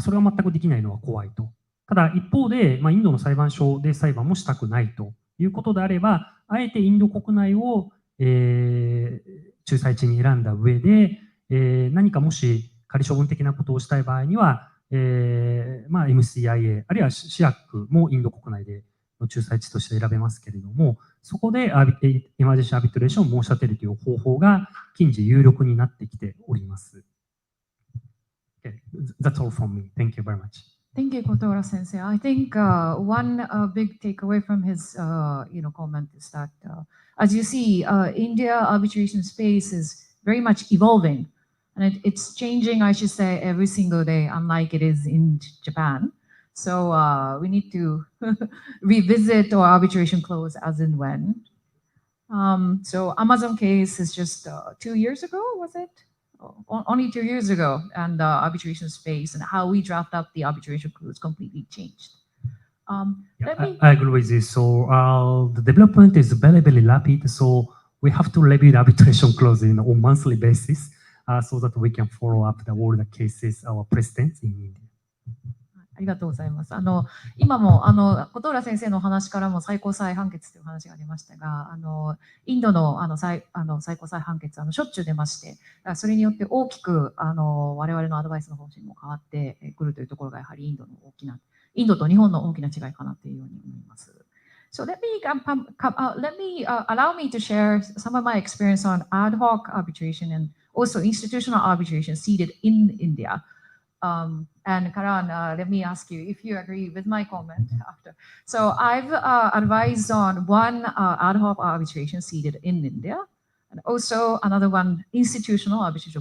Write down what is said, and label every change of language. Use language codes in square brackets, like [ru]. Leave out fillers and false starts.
[ja] それは全くできないのは怖いと。ただ、一方で、インドの裁判所で裁判もしたくないということであれば、あえてインド国内を、仲裁地に選んだ上で、何かもし仮処分的なことをしたい場合には、MCIA、あるいはシアックもインド国内での仲裁地として選べますけれども、そこでエマージェンシーアビトレーションを申し立てるという方法が近時有力になってきております。 [en] Okay. That's all from me. Thank you very much. Thank you, Kotora Sensei. I think one big takeaway from his comment is that, as you see, India arbitration space is very much evolving, and it's changing, I should say, every single day, unlike it is in Japan. So we need to revisit our arbitration clause as and when. So Amazon case is just 2 years ago, was it? Only 2 years ago, and the arbitration space and how we draft up the arbitration clause completely changed. I agree with you. So the development is very, very rapid. So we have to review the arbitration clause on a monthly basis so that we can follow up all the cases, our precedents in India. [ja] ありがとうございます。今も琴浦先生のお話からも最高裁判決という話がありましたが、インドの最高裁判決しょっちゅう出まして、それによって大きく我々のアドバイスの方針も変わってくるというところがやはりインドと日本の大きな違いかなというように思います。 [en] So let me allow me to share some of my experience on ad hoc arbitration and also institutional arbitration seated in India. And Karan, let me ask you if you agree with my comment after. So I've advised on one ad hoc arbitration seated in India, and also another one institutional arbitration.